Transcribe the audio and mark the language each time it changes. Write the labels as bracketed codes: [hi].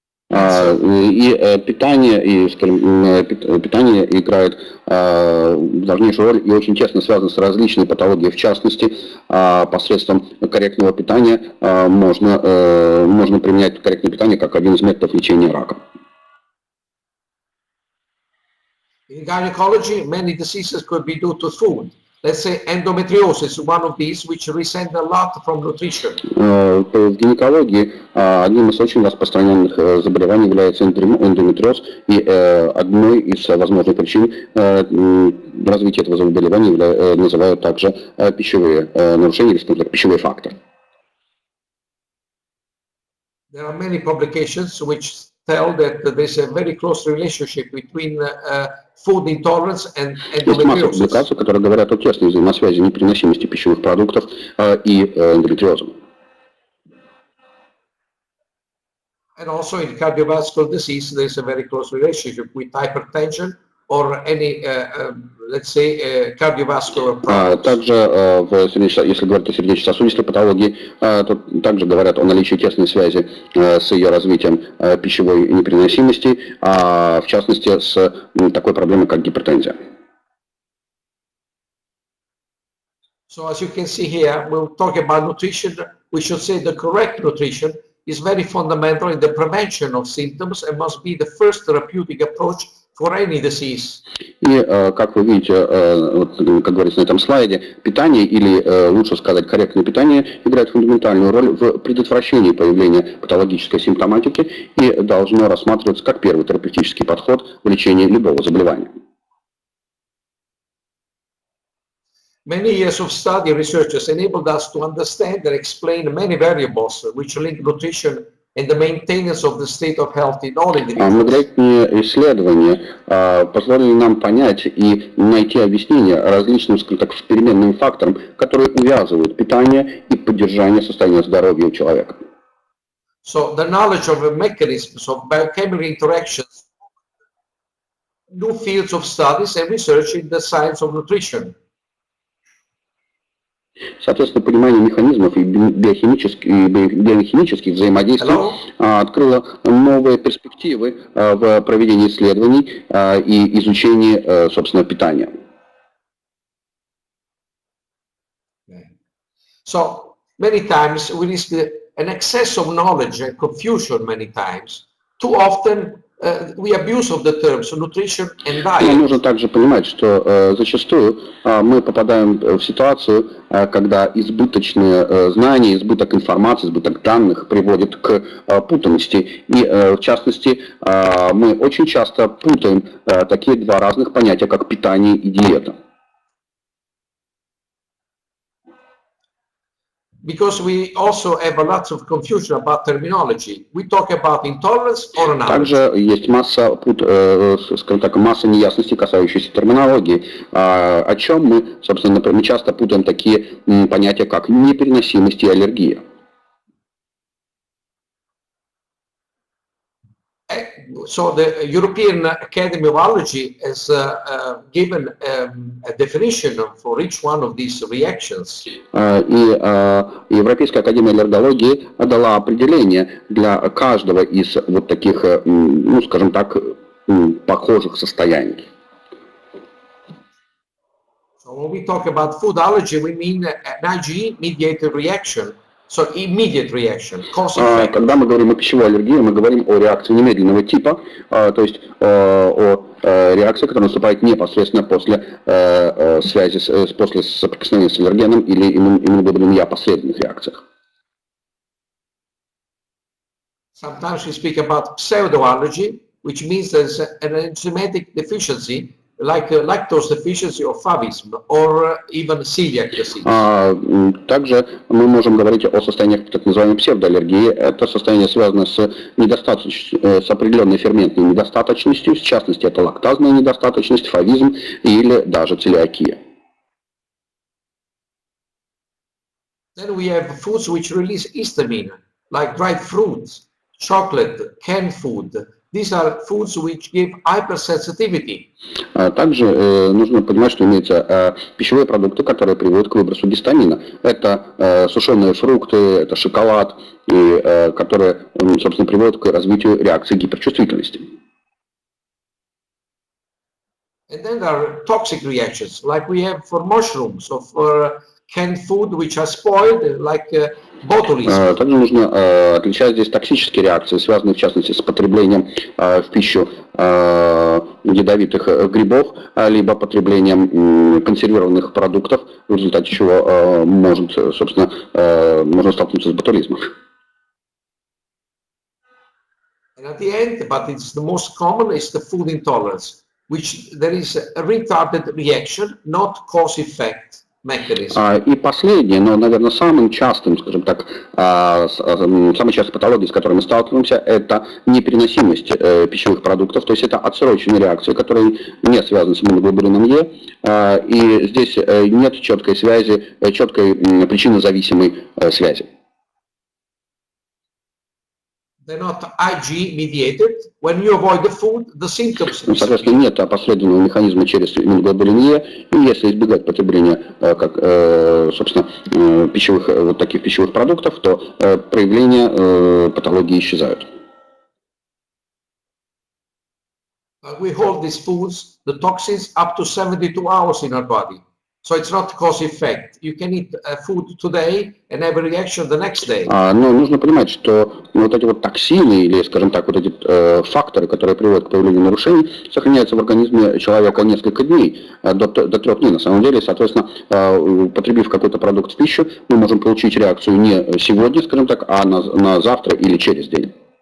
[ru] И питание, питание играет важнейшую роль и очень тесно связано с различными патологиями. В частности, посредством корректного питания можно применять корректное питание как один из методов лечения рака. [en] In gynecology, many diseases could be due to food. Let's say endometriosis is one of these, which resent a lot from nutrition. [ru] В гинекологии одним из очень распространенных заболеваний является эндометриоз, и одной из возможных причин развития этого заболевания называют также пищевые нарушения, или, скажем так, пищевой фактор. [en] There are many publications which tell that there is a very close relationship between food intolerance and [ru] Есть масса [en] endometriosis. [ru] публикаций, которые говорят о тесной взаимосвязи непереносимости пищевых продуктов и эндометриоза. [en] And also in cardiovascular disease, there is a very close relationship with hypertension or any, let's say, cardiovascular problems. [ru] Также, если говорить о сердечно-сосудистой патологии, то также говорят о наличии тесной связи с ее развитием пищевой непереносимости, в частности, с такой проблемой, как гипертензия. [en] So as you can see here, we'll talk about nutrition. We should say the correct nutrition is very fundamental in the prevention of symptoms and must be the first therapeutic approach for any disease. [ru] И, как вы видите, как говорится на этом слайде, питание, или лучше сказать корректное питание, играет фундаментальную роль в предотвращении появления патологической симптоматики и должно рассматриваться как первый терапевтический подход в лечении любого заболевания. [en] Many years of study research has enabled us to understand and explain many variables which link nutrition and the maintenance of the state of health in all individuals. [ru] Многолетние исследования позволили нам понять и найти объяснение различным, скажем так, переменным факторам, которые увязывают питание и поддержание состояния здоровья у человека. [en] So the knowledge of the mechanisms of biochemical interactions, new fields of studies and research in the science of nutrition. [ru] Соответственно, понимание механизмов и биохимических взаимодействий открыло новые перспективы в проведении исследований и изучении, собственно, питания. [en] So many times we risk an excess of knowledge and confusion many times. Too often we abuse of the terms nutrition and diet. [ru] Нужно также понимать, что зачастую мы попадаем в ситуацию, когда избыточные знания, избыток информации, избыток данных приводит к путаности. И в частности, мы очень часто путаем такие два разных понятия, как питание и диета. [en] Because we also have a lot of confusion about terminology. We talk about intolerance or not. [ru] Также есть масса, скажем так, масса неясностей, касающихся терминологии, о чем мы, собственно, например, мы часто путаем такие понятия, как непереносимость и аллергия. [en] So the European Academy of Allergy has given a definition for each one of these reactions. [ru] И Европейская академия аллергологии дала определение для каждого из вот таких, ну, скажем так, похожих состояний. [en] So when we talk about food allergy, we mean an IgE-mediated reaction, so immediate reaction, cause effect. [ru] Когда мы говорим о пищевой аллергии, мы говорим о реакции немедленного типа, то есть о реакции, которая наступает непосредственно после связи, после соприкосновения с аллергеном или иммуноглобулин Я последних реакциях. [en] Sometimes we speak about pseudoallergy, which means there's an enzymatic deficiency, like lactose deficiency or favism, or even celiac disease. [ru] Также мы можем говорить о состояниях так называемой псевдоаллергии. Это состояние связано с с определенной ферментной недостаточностью, в частности, это лактазная недостаточность, фавизм или даже целиакия. [en] Then we have foods which release histamine, like dried fruits, chocolate, canned food. These are foods which give hypersensitivity. [ru] Также нужно понимать, что имеются пищевые продукты, которые приводят к выбросу гистамина. Это сушеные фрукты, это шоколад, которые, собственно, приводят к развитию реакции гиперчувствительности. [en] And then there are toxic reactions, like we have for mushrooms or for canned food which are spoiled, like botulism. [ru] Также нужно отличать здесь токсические реакции, связанные в частности с потреблением в пищу ядовитых грибов, либо потреблением консервированных продуктов, в результате чего можно столкнуться с ботулизмом. [en] And at the end, but it's the most common, is the food intolerance, which there is a retarded reaction, not cause-effect mechanism. [ru] И последнее, но, наверное, самым частым, скажем так, самой частой патологией, с которой мы сталкиваемся, это непереносимость пищевых продуктов, то есть это отсроченные реакции, которые не связаны с иммуноглобулином Е, и здесь нет четкой связи, четкой причинно-зависимой связи. [en] They're not IgE mediated. When you avoid the food, the symptoms. [ru] Соответственно, нет опосредованного механизма через иммуноглобулин Е, и если избегать потребления, собственно, пищевых, вот таких пищевых продуктов, то проявления патологии исчезают. [en] We hold these foods, the toxins, up to 72 hours in our body. So it's not cause-effect. You can eat food today and have a reaction the next day. [ru] Но нужно понимать, что вот эти вот токсины или, скажем так, вот эти факторы, которые приводят к появлению нарушений, сохраняются в организме человека несколько дней, до 3 дней на самом деле. Соответственно, потребив какой-то продукт в пищу, мы можем получить реакцию не сегодня, скажем так, а на завтра или через день.